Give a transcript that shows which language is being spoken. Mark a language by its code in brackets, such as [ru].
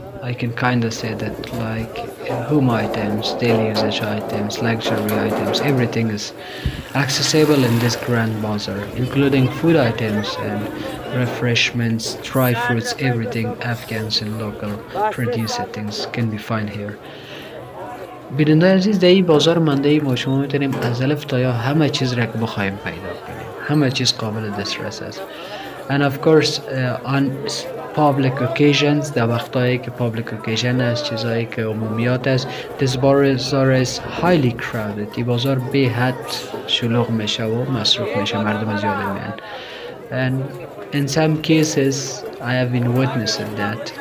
[en] I can kinda say that, like home items, daily usage items, luxury items, everything is accessible in this grand bazaar, including food items and refreshments, dry fruits, everything Afghans and local produced things can be found here. [fa] بیننده عزیز، در این بازار مندهی ما شما میتونیم از الف تا یا همه چیز را که بخوایم پیدا کنیم. همه چیز قابل دسترس است. [en] And of course on public occasions، [fa] در وقتایی که public occasion است، چیزایی که عمومیات است، [en] this bazaar is highly crowded. [fa] این بازار به حد شلوغ میشه و مصروف میشه، مردم زیاد میان. [en] And in some cases I have been witnessing that.